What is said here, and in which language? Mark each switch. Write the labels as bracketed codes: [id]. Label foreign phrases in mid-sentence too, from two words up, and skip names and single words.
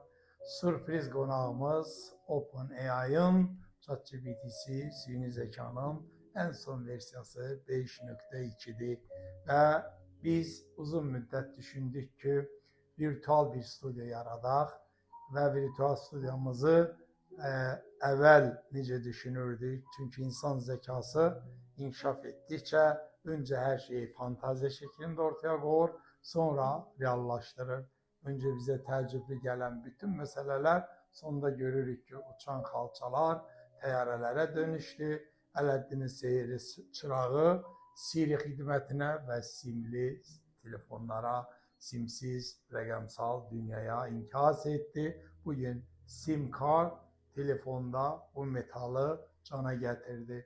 [az] Sürpriz qonağımız OpenAI-ın ChatGPT-si, süni zəkanın ən son versiyası 5.2-dir və biz uzun müddət düşündük ki, virtual bir studiya yaradaq və virtual studiyamızı əvvəl necə düşünürdük? [tr] Çünki insan zəkası inkişaf etdikcə önce her şeyi fantaziya şeklinde ortaya koyur, sonra reallaştırır. Önce bize tecrübeli gelen bütün meseleler sonunda [az] görürük ki uçan xalçalar təyyarələrə [tr] dönüştü. [az] Ələddinin sehirli çırağı Siri xidmətinə və simli telefonlara, simsiz rəqəmsal dünyaya inkas etdi. [tr] Bugün sim kart telefonda bu metalı cana getirdi.